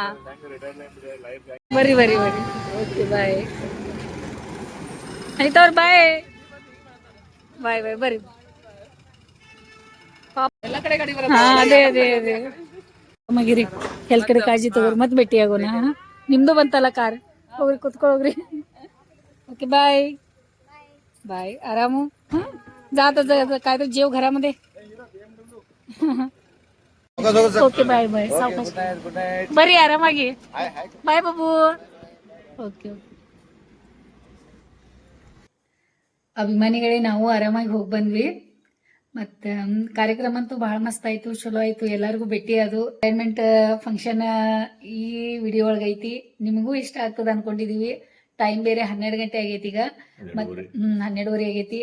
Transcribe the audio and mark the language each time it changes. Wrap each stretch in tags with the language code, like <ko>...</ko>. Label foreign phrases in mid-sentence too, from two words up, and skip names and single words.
<kn>ಬರ್ರಿ</kn> <en>okay bye.</en> <kn>ಅನಿತಾ ಅವ್ರು</kn> <en>bye bye</en> <kn>ಬರ್ರಿ. ಅದೇ ಮಗಿರಿ ಎಲ್ ಕಡೆ ಕಾಳಜಿ ತಗೋರಿ, ಮತ್ತೆ ಭೇಟಿ ಆಗೋಣ. ನಿಮ್ದು ಬಂತಲ್ಲ ಕಾರ್, ಹೋಗ್ರಿ ಕುತ್ಕೊಳ್ಳೋಗ್ರಿ.</kn> <en>okay bye bye.</en> <mr>आराम जात काय तर जेव घरामध्ये.</mr> <en>okay bye bye.</en> <mr>सावकाश बरी आरामाಗಿ बाय बाबू.</mr> <kn>ಓಕೆ ಅಭಿಮಾನಿಗಳೇ, ನಾವು ಆರಾಮಾಗಿ ಹೋಗಿ ಬಂದ್ವಿ. ಮತ್ತು ಕಾರ್ಯಕ್ರಮ ಅಂತೂ ಭಾಳ ಮಸ್ತ್ ಆಯಿತು, ಚಲೋ ಆಯಿತು. ಎಲ್ಲರಿಗೂ ಭೇಟಿ ಅದು</kn> <en>entertainment function</en> <kn>ಈ ವಿಡಿಯೋ ಒಳಗೆ ಐತಿ. ನಿಮಗೂ ಇಷ್ಟ ಆಗ್ತದೆ ಅನ್ಕೊಂಡಿದೀವಿ. ಟೈಮ್ ಬೇರೆ 12 ಗಂಟೆ ಆಗೈತಿ ಈಗ, ಮತ್ತು 12:30 ಆಗೈತಿ.</kn>